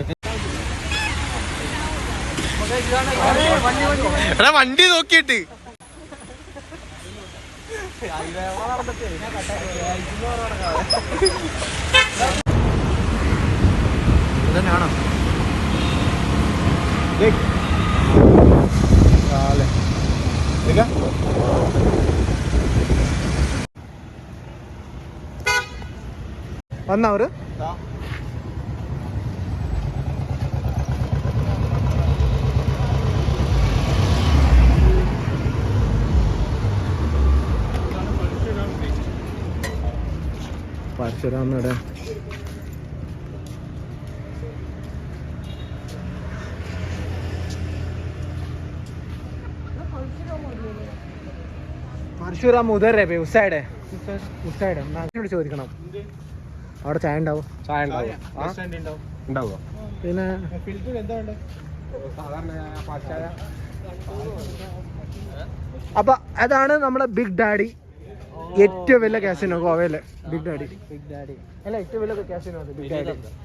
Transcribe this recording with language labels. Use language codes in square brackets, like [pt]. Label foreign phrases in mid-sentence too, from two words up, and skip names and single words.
[ml] വണ്ടി നോക്കിയിട്ട് ഇതന്നെയാണോ വന്നവര്? [hi] പരശുരാമയുടെ परशुराम उधर है उस साइड है, उस साइड है. [ml] ചോദിക്കണം അവിടെ ചായ ഉണ്ടാവും. പിന്നെ ഫിൽറ്റർ എന്താ വേണ്ടത്? സാധാരണ പാൽച്ചായ അപ്പൊ അതാണ് നമ്മുടെ ബിഗ് ഡാഡി, ഏറ്റവും വലിയ കാസിനോ ഗോവയിലെ. ബിഗ് ഡാഡി അല്ല, ഏറ്റവും വലിയ കാസിനോ അത് ബിഗ് ഡാഡി.